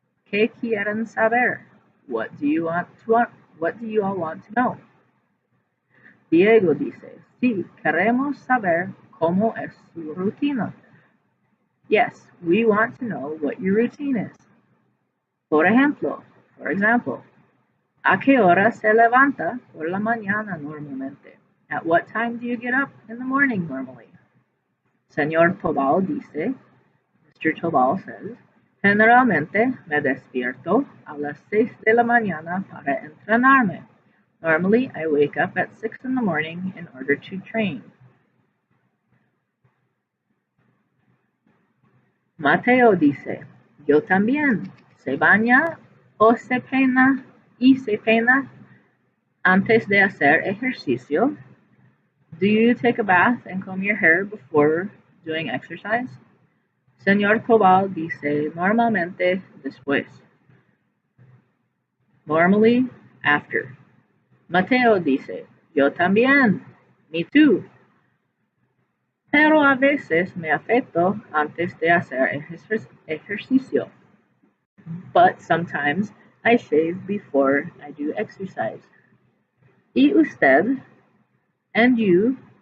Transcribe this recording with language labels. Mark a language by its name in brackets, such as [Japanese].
[Spanish] ¿Qué quieren saber? [English] What do you all want to know? [Spanish] Diego dice, sí, queremos saber cómo es su rutina. [English] Yes, we want to know what your routine is. For example, [Spanish] ¿a qué hora se levanta por la mañana normalmente? [English] At what time do you get up in the morning normally? [Spanish] Señor Tobal dice, Mr. [English] Tobal says, [Spanish] generalmente me despierto a las 6 de la mañana para entrenarme. [English] Normally, I wake up at 6 in the morning in order to train. [Spanish] Mateo dice, yo también. ¿Se baña o se peina antes de hacer ejercicio? [English] Do you take a bath and comb your hair before doing exercise? [Spanish] Señor Tobal dice, normalmente después. [English] Normally, after. [Spanish] Mateo dice, yo también. [English] Me too. [Spanish] Pero a veces me afeito antes de hacer ejercicio. [English] But sometimes I shave before I do exercise. [Spanish] ¿Y usted? [English] And you?